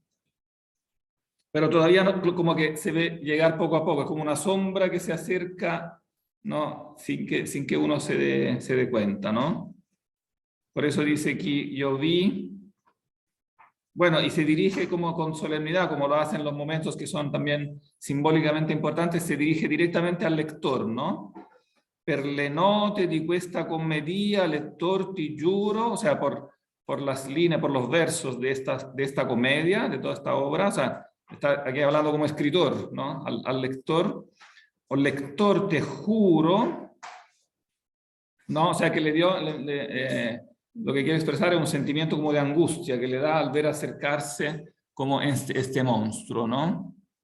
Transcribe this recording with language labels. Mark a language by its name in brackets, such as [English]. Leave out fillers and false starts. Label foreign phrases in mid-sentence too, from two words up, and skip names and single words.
[Spanish] Pero todavía no, como que se ve llegar poco a poco, es como una sombra que se acerca, ¿no? Sin que uno se dé cuenta, ¿no? Por eso dice aquí, yo vi, bueno, y se dirige como con solemnidad, como lo hacen los momentos que son también simbólicamente importantes, se dirige directamente al lector, ¿no? [Italian] Per le note di questa commedia, lector, ti giuro, [Spanish] o sea, por las líneas, por los versos de esta comedia, de toda esta obra, o sea, está aquí hablando como escritor, ¿no? Al lector, o lector, te juro, ¿no? O sea, que le dio, lo que quiere expresar es un sentimiento como de angustia que le da al ver acercarse como este monstruo, ¿no?